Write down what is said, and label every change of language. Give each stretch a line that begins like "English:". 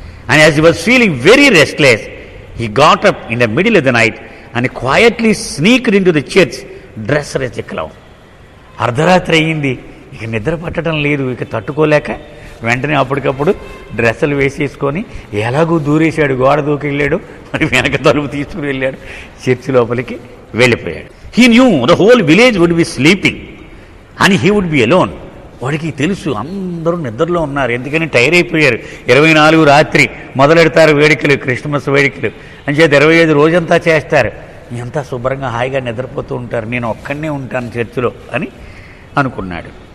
English: And as he was feeling very restless, he got up in the middle of the night and quietly sneaked into the church dressed as a clown.
Telugu: అర్ధరాత్రి అయ్యింది, ఇక నిద్ర పట్టడం లేదు, ఇక తట్టుకోలేక వెంటనే అప్పటికప్పుడు డ్రెస్సులు వేసేసుకొని ఎలాగూ దూరేశాడు, గోడ దూకి వెళ్ళాడు, మరి వెనక తలుపు తీసుకుని వెళ్ళాడు, చర్చి లోపలికి వెళ్ళిపోయాడు.
English: He knew the whole village would be sleeping and he would be alone.
Telugu: వాడికి తెలుసు అందరూ నిద్రలో ఉన్నారు, ఎందుకని టైర్ అయిపోయారు. 24 రాత్రి మొదలెడతారు వేడుకలు, క్రిస్మస్ వేడుకలు అని చేత 25 రోజంతా చేస్తారు, ఎంత శుభ్రంగా హాయిగా నిద్రపోతూ ఉంటారు, నేను ఒక్కడనే ఉంటాను చర్చిలో అని అనుకున్నాడు.